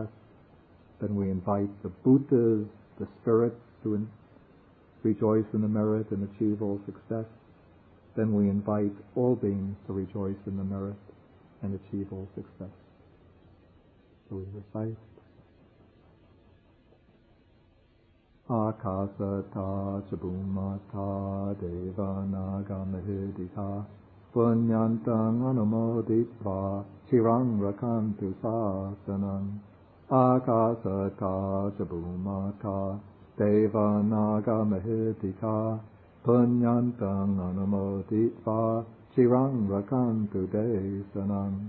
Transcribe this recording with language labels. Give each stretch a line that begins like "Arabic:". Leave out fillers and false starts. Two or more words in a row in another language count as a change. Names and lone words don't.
English: Then we invite the Bhutas, the spirits, to rejoice in the merit and achieve all success. Then we invite all beings to rejoice in the merit and achieve all success. So we recite.
Pali: Akasata chabumata devanaga mahedita punyantang anumoditva chirang rakantu sasanam. Akasata chabumata devanaga mahedita punyantang anumoditva chirang rakantu desanam.